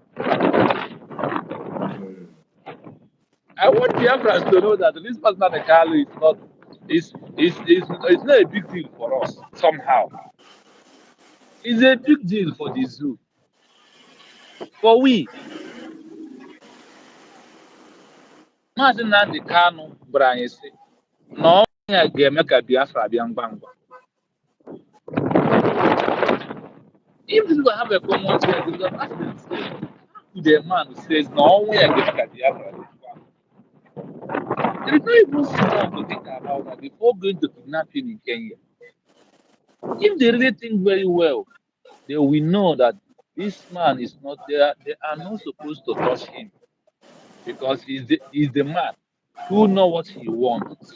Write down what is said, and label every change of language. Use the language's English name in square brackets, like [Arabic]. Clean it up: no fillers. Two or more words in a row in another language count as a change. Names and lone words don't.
[English] I want Biafrans to know that this personal Kanu is not a big deal for us somehow. It's a big deal for the zoo. For we, [Igbo] Mazi Nnamdi Kanu gwara anyị sị na ọnwụ ya ga-eme ka Biafra bịa ngwa ngwa. [English] If this will have a common sense, because ask themselves, how could a man who says [Igbo] na ọnwụ ya ga-eme ka Biafra bịa ngwa ngwa? [English] There is not even small to think about that before going to kidnapping in Kenya. If they really think very well, they will know that this man is not there. They are not supposed to touch him because he's the man who know what he wants.